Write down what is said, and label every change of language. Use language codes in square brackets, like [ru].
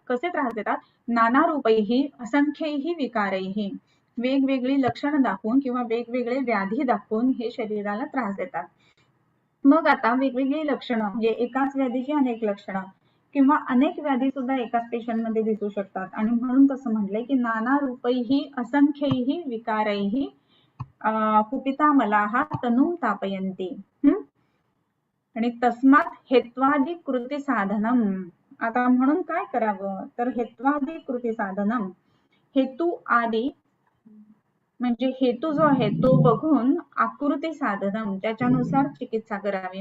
[mr] कसे त्रास देतात, [sa] नाना रूपैः असंख्यैः विकारैः, [mr] वेगवेगळी लक्षणं दाखवून किंवा वेगवेगळे व्याधी दाखवून हे शरीराला त्रास देतात. मग आता वेगवेगळी लक्षणं म्हणजे एकाच व्याधीची अनेक लक्षणं किंवा अनेक व्याधी सुद्धा एकाच पेशंट मध्ये दिसू शकतात. आणि म्हणून तसं म्हटलंय की [sa] नाना रूपैः असंख्यैः विकारैः कुपितामलाः तनुं तापयन्ति. [mr] आणि [sa] तस्मात हेत्वादी कृती साधनम. [mr] आता म्हणून काय करावं, तर [sa] हेत्वादी कृती साधनम, [mr] हेतू आदी म्हणजे हेतू जो आहे तो बघून [sa] आकृती साधनम, [mr] त्याच्यानुसार चिकित्सा करावी.